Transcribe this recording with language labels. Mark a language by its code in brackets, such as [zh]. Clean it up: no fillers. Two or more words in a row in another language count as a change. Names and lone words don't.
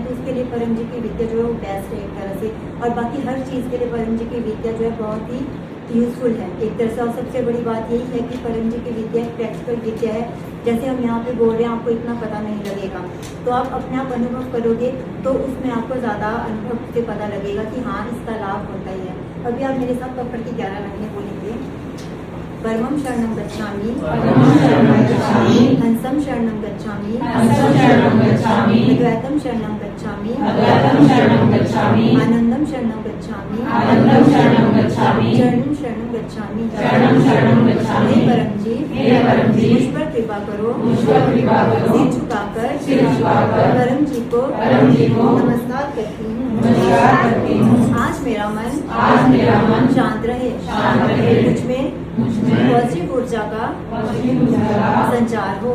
[hi] तो उसके लिए परम जी की विद्या जो है वो बेस्ट है एक तरह से, और बाकी हर चीज़ के लिए परम जी की विद्या जो है बहुत ही यूज़फुल है एक तरह से। और सबसे बड़ी बात यही है कि परम जी की विद्या एक प्रैक्टिकल विद्या है। जैसे हम यहाँ पे बोल रहे हैं आपको इतना पता नहीं लगेगा, तो आप अपने आप अनुभव करोगे तो उसमें आपको ज़्यादा अनुभव से पता लगेगा कि हाँ इसका लाभ होता ही है। अभी आप मेरे साथ पकड़ की 11 लाइनें बोलेंगे। [pi] परमं शरणं गच्छामि, हंसं शरणं गच्छामि, अद्वैतं शरणं गच्छामि, आनंदं शरणं गच्छामि, चरणं शरणं गच्छामि। गच्छामि। [hi] हे परम जी, मुझ पर कृपा करो। सिर झुकाकर परम जी को नमस्कार करती हूँ। आज मेरा मन शांत रहे। मुझ में पॉजिटिव ऊर्जा का संचार हो।